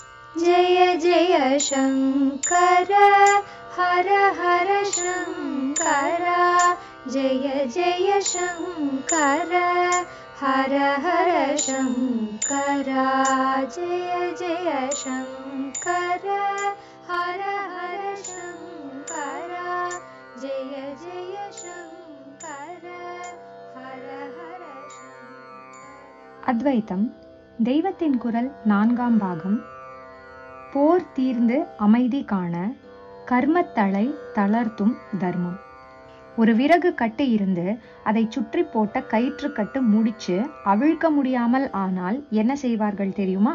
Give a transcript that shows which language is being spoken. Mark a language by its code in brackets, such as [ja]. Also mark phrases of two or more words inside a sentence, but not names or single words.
[sa] जय जय शङ्कर हर हर शङ्कर जय जय शङ्कर हर हर शङ्कर जय जय शङ्कर हर हर शङ्कर जय जय शङ्कर हर हर शङ्कर. [ta] அத்வைத்தம் தெய்வத்தின் குரல் 4ஆம் பாகம். போர் தீர்ந்து அமைதி காண கர்மத்தளை தளர்த்தும் தர்மம். ஒரு விறகு கட்டு இருந்து அதை சுற்றி போட்ட கயிற்று கட்டு முடிச்சு அவிழ்க்க முடியாமல் ஆனால் என்ன செய்வார்கள் தெரியுமா?